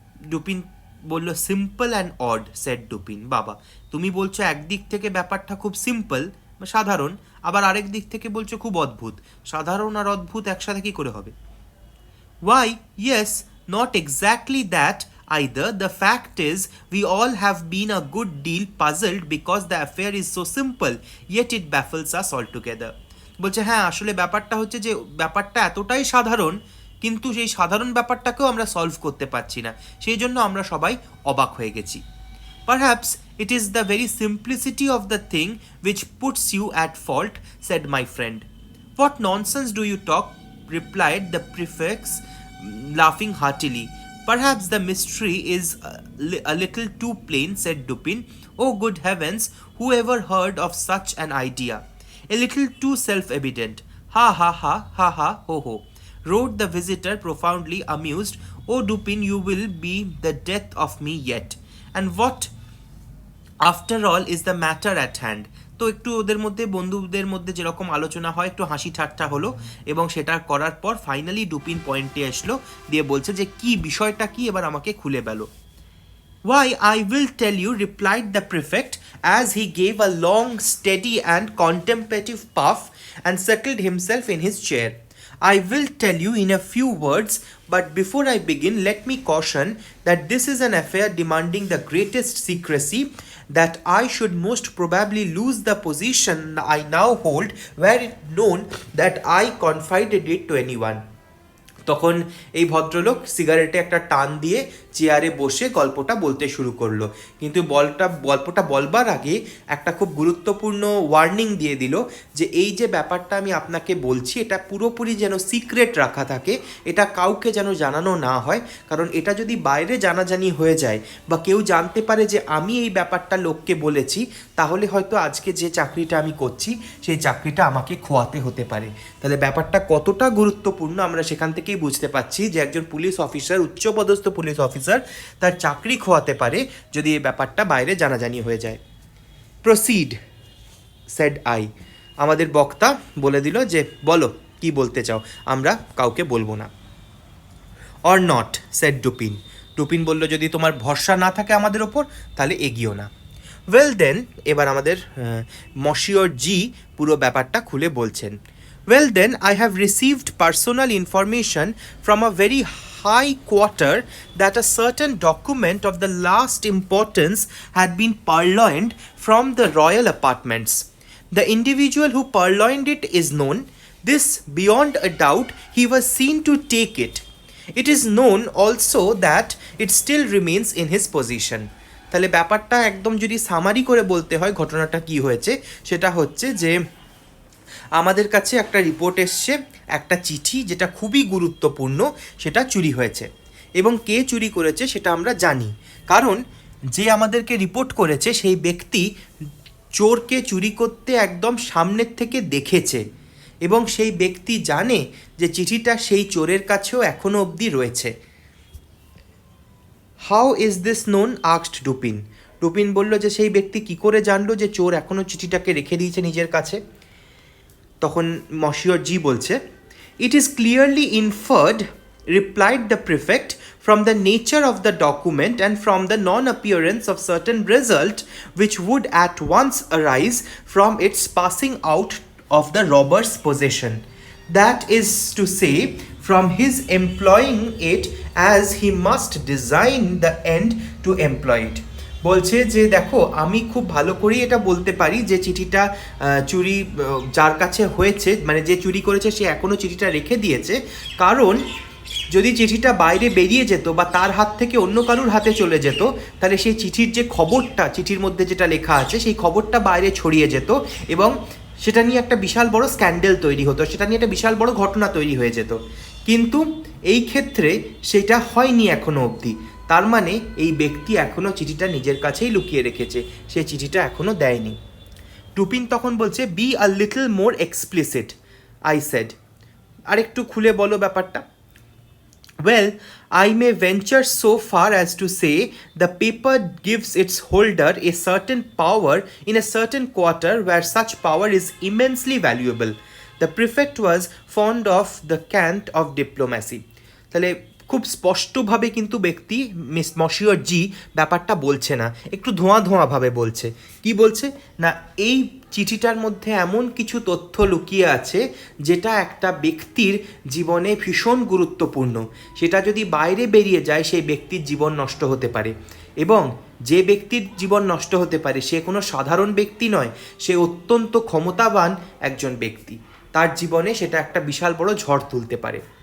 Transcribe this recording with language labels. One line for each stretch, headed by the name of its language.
Bangla: Dupin বলল,
English: Simple and odd, said Dupin.
Bangla: বাবা, তুমি বলছো একদিক থেকে ব্যাপারটা খুব সিম্পল, সাধারণ, আবার আরেক দিক থেকে বলছো খুব অদ্ভুত। সাধারণ আর অদ্ভুত একসাথে কি করে হবে?
English: Why, yes, not exactly that either. The fact is, we all have been a good deal puzzled because the affair is so simple, yet it baffles us altogether.
Bangla: বলছে হ্যাঁ, আসলে ব্যাপারটা হচ্ছে যে ব্যাপারটা এতটাই সাধারণ, কিন্তু সেই সাধারণ ব্যাপারটাকেও আমরা সলভ করতে পারছি না, সেই জন্য আমরা সবাই অবাক হয়ে গেছি।
English: Perhaps it is the very simplicity of the thing which puts you at fault, said my friend. What nonsense do you talk? Replied the prefect, laughing heartily. Perhaps the mystery is a little too plain, said Dupin. Oh, good heavens, who ever heard of such an idea? A little too self-evident. Ha ha ha ha ha ho ho, roared the visitor, profoundly amused. Oh, Dupin, you will be the death of me yet. And what, after all, is the matter at hand?
Bangla: তো একটু ওদের মধ্যে, বন্ধুদের মধ্যে যেরকম আলোচনা হয়, একটু হাসি ঠাট্টা হলো, এবং সেটা করার পর ফাইনালি ডুপিন পয়েন্টে আসলো, দিয়ে বলছে যে কি বিষয়টা কি, এবার আমাকে খুলে বলো।
English: Why, I will tell you, replied the prefect as he gave a long, steady and contemplative puff and settled himself in his chair. I will tell you in a few words, but before I begin, let me caution that this is an affair demanding the greatest secrecy, that I should most probably lose the position I now hold were it known that I confided it to anyone.
Bangla: তখন এই ভদ্রলোক সিগারেটে একটা টান দিয়ে চেয়ারে বসে গল্পটা বলতে শুরু করলো, কিন্তু গল্পটা বলবার আগে একটা খুব গুরুত্বপূর্ণ ওয়ার্নিং দিয়ে দিল যে এই যে ব্যাপারটা আমি আপনাকে বলছি, এটা পুরোপুরি যেন সিক্রেট রাখা থাকে, এটা কাউকে যেন জানানো না হয়, কারণ এটা যদি বাইরে জানাজানি হয়ে যায় বা কেউ জানতে পারে যে আমি এই ব্যাপারটা লোককে বলেছি, তাহলে হয়তো আজকে যে চাকরিটা আমি করছি সেই চাকরিটা আমাকে খোয়াতে হতে পারে। তাহলে ব্যাপারটা কতটা গুরুত্বপূর্ণ আমরা সেখান থেকেই বুঝতে পারছি যে একজন পুলিশ অফিসার, উচ্চপদস্থ পুলিশ অফিসার, তার চাকরি খোয়াতে পারে যদি এই ব্যাপারটা বাইরে জানাজানি হয়ে যায়।
English: Proceed, said I.
Bangla: আমাদের বক্তা বলে দিল যে বলো কি বলতে চাও, আমরা কাউকে বলবো না।
English: Or not, said Dupin.
Bangla: Dupin বলল যদি তোমার ভরসা না থাকে আমাদের ওপর, তাহলে এগিয়েও না।
English: well then,
Bangla: এবার আমাদের মশিওর জি পুরো ব্যাপারটা খুলে বলছেন।
English: Well, then, I have received personal information from a very high quarter that a certain document of the last importance had been purloined from the royal apartments. The individual who purloined it is known. This, beyond a doubt, he was seen to take it. It is known also that it still remains in his possession.
Bangla: তাহলে ব্যাপারটা একদম যদি summary করে বলতে হয় ঘটনাটা কি হয়েছে, সেটা হচ্ছে যে আমাদের কাছে একটা রিপোর্ট এসছে, একটা চিঠি যেটা খুবই গুরুত্বপূর্ণ, সেটা চুরি হয়েছে। এবং কে চুরি করেছে সেটা আমরা জানি, কারণ যে আমাদেরকে রিপোর্ট করেছে সেই ব্যক্তি চোরকে চুরি করতে একদম সামনের থেকে দেখেছে, এবং সেই ব্যক্তি জানে যে চিঠিটা সেই চোরের কাছেও এখনও অবধি রয়েছে।
English: How is this known asked Dupin.
Bangla: Dupin বলল যে সেই ব্যক্তি কি করে জানলো যে চোর এখনও চিঠিটাকে রেখে দিয়েছে নিজের কাছে। তখন মশিয়র জি বলছে,
English: It is clearly inferred, replied the prefect, from the nature of the document and from the non-appearance of certain result which would at once arise from its passing out of the robber's possession. That is to say, from his employing it as he must design the end to employ it.
Bangla: বলছে যে দেখো, আমি খুব ভালো করেই এটা বলতে পারি যে চিঠিটা চুরি যার কাছে হয়েছে, মানে যে চুরি করেছে সে এখনও চিঠিটা রেখে দিয়েছে, কারণ যদি চিঠিটা বাইরে বেরিয়ে যেত বা তার হাত থেকে অন্য কারুর হাতে চলে যেত, তাহলে সেই চিঠির যে খবরটা, চিঠির মধ্যে যেটা লেখা আছে সেই খবরটা বাইরে ছড়িয়ে যেত এবং সেটা নিয়ে একটা বিশাল বড় স্ক্যান্ডেল তৈরি হতো, সেটা নিয়ে একটা বিশাল বড় ঘটনা তৈরি হয়ে যেত। কিন্তু এই ক্ষেত্রে সেটা হয়নি এখনও অবধি। তার মানে এই ব্যক্তি এখনও চিঠিটা নিজের কাছেই লুকিয়ে রেখেছে, সে চিঠিটা এখনও দেয়নি। টুপিন তখন বলছে,
English: Be a little more explicit, I said.
Bangla: আরেকটু খুলে বলো ব্যাপারটা।
English: Well, I may venture so far as to say the paper gives its holder a certain power in a certain quarter where such power is immensely valuable. The prefect was fond of the cant of diplomacy.
Bangla: তাহলে খুব স্পষ্টভাবে কিন্তু ব্যক্তি মশিয়র জি ব্যাপারটা বলছে না, একটু ধোঁয়া ধোঁয়াভাবে বলছে। কি বলছে না, এই চিঠিটার মধ্যে এমন কিছু তথ্য লুকিয়ে আছে যেটা একটা ব্যক্তির জীবনে ভীষণ গুরুত্বপূর্ণ, সেটা যদি বাইরে বেরিয়ে যায় সেই ব্যক্তির জীবন নষ্ট হতে পারে, এবং যে ব্যক্তির জীবন নষ্ট হতে পারে সে কোনো সাধারণ ব্যক্তি নয়, সে অত্যন্ত ক্ষমতাবান একজন ব্যক্তি, তার জীবনে সেটা একটা বিশাল বড় ঝড় তুলতে পারে।